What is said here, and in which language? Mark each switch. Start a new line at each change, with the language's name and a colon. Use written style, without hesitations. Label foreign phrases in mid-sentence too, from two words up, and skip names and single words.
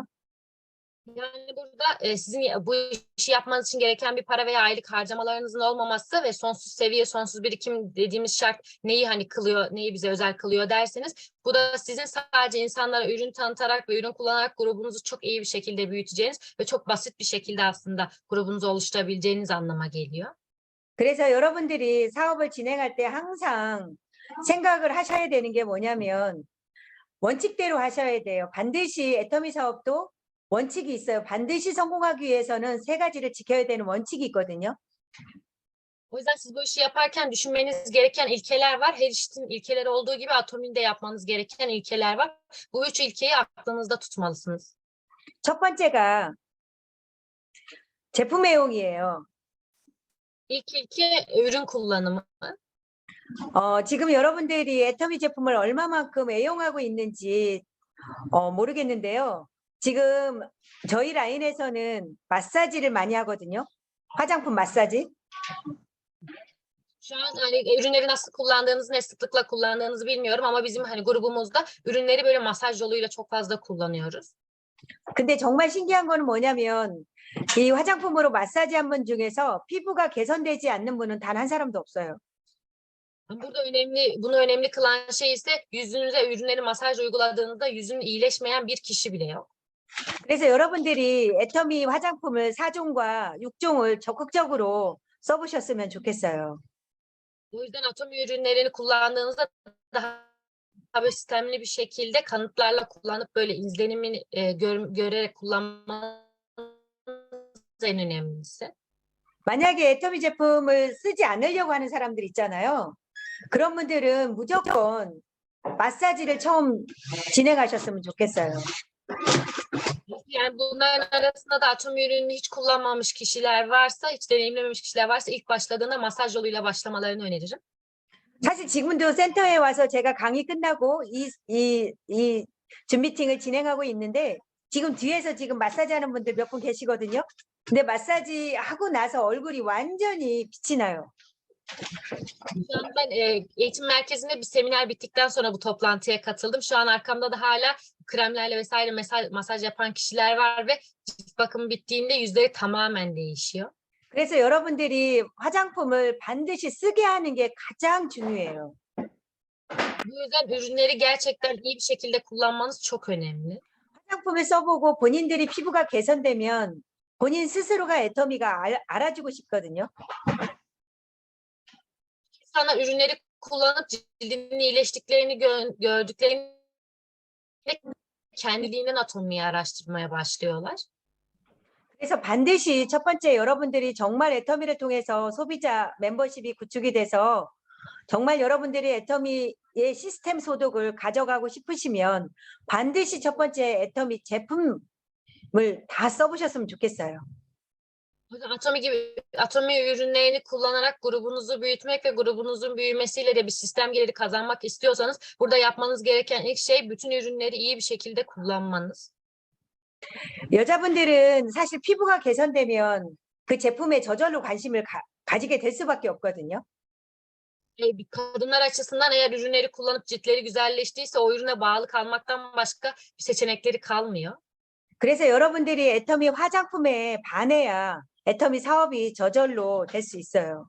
Turkish: Yani burada sizin bu işi yapmanız için gereken bir para veya aylık harcamalarınızın olmaması ve sonsuz seviye, sonsuz birikim dediğimiz şart neyi hani kılıyor, neyi bize özel kılıyor derseniz, bu da sizin sadece insanlara ürün tanıtarak ve ürün kullanarak grubunuzu çok iyi bir şekilde büyüteceğiniz ve çok basit bir şekilde aslında grubunuzu oluşturabileceğiniz anlama geliyor.
Korean: 그래서 여러분들이 사업을 진행할 때 항상 생각을 하셔야 되는 게 뭐냐면 원칙대로 하셔야 돼요. 반드시 애터미 사업도 원칙이 있어요. 반드시 성공하기 위해서는 세 가지를 지켜야 되는 원칙이 있거든요.
Turkish: O yüzden siz bu işi yaparken düşünmeniz gereken ilkeler var. Her işin ilkeleri olduğu gibi Atomi'nin de yapmanız gereken ilkeler var. Bu üç ilkeyi aklınızda tutmalısınız.
Korean: 첫 번째가 제품 애용이에요.
Turkish: İlk ilke ürün kullanımı.
Korean: 지금 여러분들이 애터미 제품을 얼마만큼 애용하고 있는지 모르겠는데요. 지금 저희 라인에서는 마사지를 많이 하거든요. 화장품 마사지.
Turkish: Şu an hani ürünleri nasıl kullandığınızı, ne sıklıkla kullandığınızı bilmiyorum ama bizim hani grubumuzda ürünleri böyle masaj yoluyla çok fazla kullanıyoruz.
Korean: 근데 정말 신기한 거는 뭐냐면 이 화장품으로 마사지한 분 중에서 피부가 개선되지 않는 분은 단 한 사람도 없어요.
Turkish: Burada bunu önemli kılan şey ise yüzünüze ürünleri masaj uyguladığınızda yüzün iyileşmeyen bir kişi bile yok.
Korean: 그래서 여러분들이 애터미 화장품을 4종과 6종을 적극적으로 써보셨으면 좋겠어요.
Turkish: O yüzden Atomi ürünlerini kullandığınızda daha böyle sistemli bir şekilde kanıtlarla kullanıp böyle izlenimini görerek kullanmanız en önemlisi.
Korean: 만약에 애터미 제품을 쓰지 않으려고 하는 사람들 있잖아요. 그런 분들은 무조건 마사지를 처음 진행하셨으면 좋겠어요.
Turkish: Yani bunların arasında da Atomi ürününü hiç kullanmamış kişiler varsa, hiç deneyimlememiş kişiler varsa ilk başladığında masaj yoluyla başlamalarını öneririm.
Korean: 사실 지금도 센터에 와서 제가 강의 끝나고 이 줌 미팅을 진행하고 있는데 지금 뒤에서 지금 마사지 하는 분들 몇 분 계시거든요. 근데 마사지 하고 나서 얼굴이 완전히 빛이 나요.
Turkish: Şu an ben eğitim merkezinde bir seminer bittikten sonra bu toplantıya katıldım. Şu an arkamda da hala kremlerle vesaire masaj yapan kişiler var ve cilt bakımı bittiğinde yüzleri tamamen değişiyor.
Korean: 그래서 여러분들이 화장품을 반드시 쓰게 하는 게 가장 중요해요.
Turkish: Bu yüzden ürünleri gerçekten iyi bir şekilde kullanmanız çok önemli.
Korean: 화장품을 써보고 본인들이 피부가 개선되면 본인 스스로가 애터미가 알아주고 싶거든요.
Turkish: İnsanlar ürünleri kullanıp cildinin iyileştiklerini gördüklerini kendiliğinden Atomi'yi araştırmaya başlıyorlar.
Korean: 그래서 반드시 첫 번째 여러분들이 정말 애터미를 통해서 소비자 멤버십이 구축이 돼서 정말 여러분들이 애터미의 시스템 소득을 가져가고 싶으시면 반드시 첫 번째 애터미 제품을 다 써보셨으면 좋겠어요.
Turkish: O yüzden Atomi ürünlerini kullanarak grubunuzu büyütmek ve grubunuzun büyümesiyle de bir sistem geliri kazanmak istiyorsanız burada yapmanız gereken ilk şey bütün ürünleri iyi bir şekilde kullanmanız.
Korean: 여자분들은 사실 피부가 개선되면 그 제품에 저절로 관심을 가지게 될 수밖에 없거든요.
Turkish: Kadınlar açısından eğer ürünleri kullanıp ciltleri güzelleştiyse o ürüne bağlı kalmaktan başka bir seçenekleri kalmıyor.
Korean: 그래서 여러분들이 애터미 화장품에 반해야 애터미 사업이 저절로 될 수 있어요.